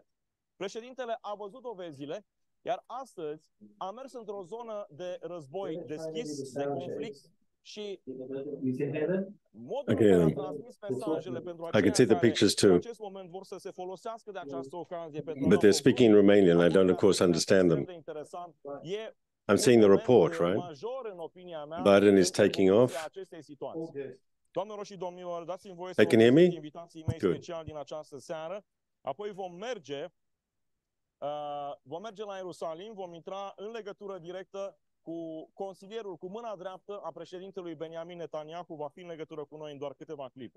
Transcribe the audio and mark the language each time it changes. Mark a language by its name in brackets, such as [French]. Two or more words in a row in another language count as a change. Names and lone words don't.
[Romanian] Președintele a văzut dovezile, iar astăzi a mers într-o zonă de război deschis, de conflict și modul în care a transmis mesajele pentru aceia care în acest moment vor să se folosească de această ocazie pentru [English] But they're speaking in Romanian. I don't, of course, understand them. I'm seeing the report, right? Biden is taking off. [Romanian] Doamnelor și domnilor, dați-mi voie să vă prezint invitații mei speciali din această seară. Apoi vom merge la Ierusalim, vom intra în legătură directă cu consilierul, cu mâna dreaptă a președintelui Benjamin Netanyahu, va fi în legătură cu noi în doar câteva clipe.